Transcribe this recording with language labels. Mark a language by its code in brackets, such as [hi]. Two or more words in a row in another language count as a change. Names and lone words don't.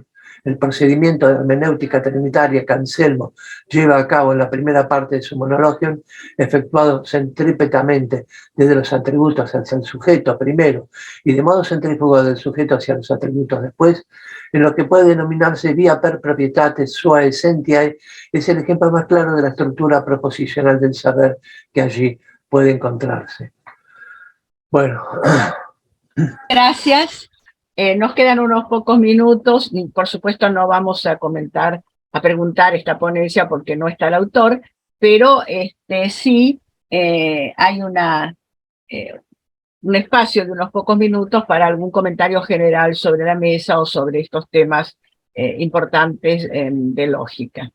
[es] El procedimiento de hermenéutica trinitaria que Anselmo lleva a cabo en la primera parte de su Monologion, efectuado centrípetamente desde los atributos hacia el sujeto primero y de modo centrífugo del sujeto hacia los atributos después, en lo que puede denominarse [la] via per proprietates sua essentiae, [es] es el ejemplo más claro de la estructura proposicional del saber que allí puede encontrarse. Bueno. Gracias. Nos quedan unos pocos minutos y por supuesto no vamos a preguntar esta ponencia porque no está el autor, pero sí hay un espacio de unos pocos minutos para algún comentario general sobre la mesa o sobre estos temas importantes de lógica.